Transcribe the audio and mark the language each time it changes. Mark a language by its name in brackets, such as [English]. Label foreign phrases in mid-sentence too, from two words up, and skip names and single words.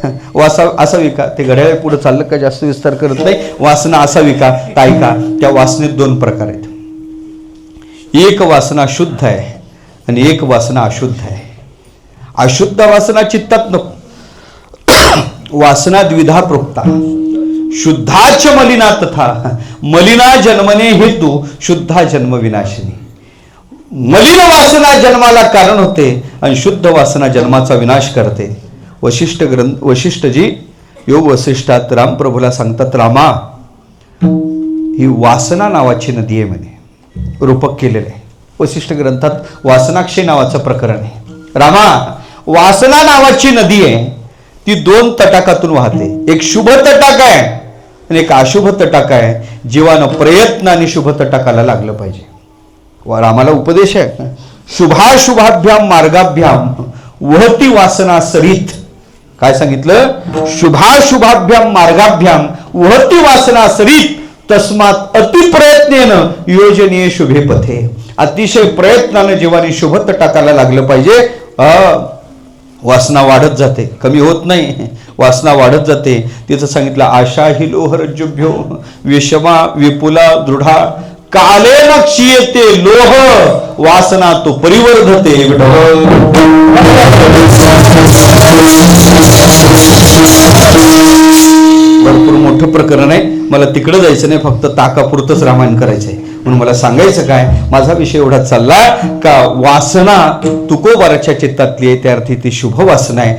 [Marathi] असावी का? ते घड्याळ पुढे चाललं का, जास्त विस्तार करत नाही. वासना असावी का? काय का? त्या वासनेत 2 प्रकार आहेत. एक वासना शुद्ध आहे, आणि एक वासना अशुद्ध आहे. अशुद्ध वासना चित्तात नको. [Sanskrit] वासना द्विधा प्रोक्ता, शुद्धाच मलिना तथा मलिना जन्मने हेतू शुद्धा जन्म विनाशिनी. [Marathi] मलिन वासना जन्माला कारण होते आणि शुद्ध वासना जन्माचा विनाश करते. वशिष्ठजी योग वसिष्ठात रामप्रभूला सांगतात, रामा, ही वासना नावाची नदी आहे म्हणे, रूपक केलेलं आहे. वसिष्ठ ग्रंथात वासनाक्षी नावाचं प्रकरण आहे. रामा, वासना नावाची नदी आहे, ती 2 तटाकातून वाहते. एक शुभ तटाक आहे आणि एक अशुभ तटाक आहे. जीवानं प्रयत्नाने शुभ तटाकाला लागलं पाहिजे. रामाला उपदेश आहे, [Sanskrit] शुभाशुभाभ्याम मार्गाभ्याम वहती वासना सरित. [Marathi] काय सांगितलं? [Sanskrit] शुभाशुभाभ्याम मार्गाभ्याम वहती वासना सरित तस्मात अतिप्रयत्नेन योजनीय शुभे पथे. [Marathi] अतिशय प्रयत्नाने जीवाने शुभ तटाकाला लागलं पाहिजे. वासना वाढत जाते, कमी होत नाही, वासना वाढत जाते. तिथं सांगितलं, [Sanskrit] आशा हि लोहरज्जुभ्यो विषमा विपुला दृढा कालेन क्षीयते लोह वासना तो परिवर्धते. [Marathi] भरपूर मोठं प्रकरण आहे, मला तिकडं जायचं नाही, फक्त ताकापुरतंच रामायण करायचंय. म्हणून मला सांगायचं काय, माझा विषय एवढा चालला का वासना तुकोबाराच्या चित्तातली आहे, त्या अर्थी ती शुभ वासना आहे.